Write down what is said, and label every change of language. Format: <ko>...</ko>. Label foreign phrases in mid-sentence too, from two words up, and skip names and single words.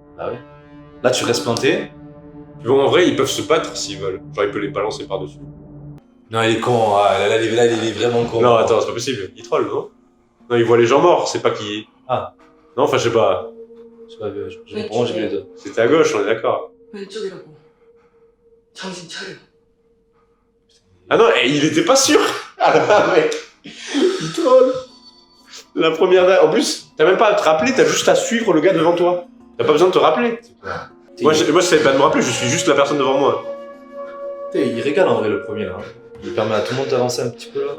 <fr>Bah ouais. Là, tu restes planté. Bon, en vrai, ils peuvent se battre s'ils veulent. Genre, il peut les balancer par-dessus. Non, il est con. Ah, là, il est vraiment con. Non, attends, c'est pas possible. Il troll, non? Non, il voit les gens morts, c'est pas qui... Ah. Non, enfin, je sais pas. Je sais pas, j'ai vu les deux. C'était à gauche, on est d'accord.</fr> <ko>왼쪽이라고. 정신 차려.</ko> <fr>Ah non, et il était pas sûr. Ah mec, il troll. La première dalle. En plus, t'as même pas à te rappeler, t'as juste à suivre le gars devant toi. T'as pas besoin de te rappeler. Moi, je savais pas de me rappeler, je suis juste la personne devant moi. Il régale en vrai le premier là. Il permet à tout le monde d'avancer un petit peu là.</fr>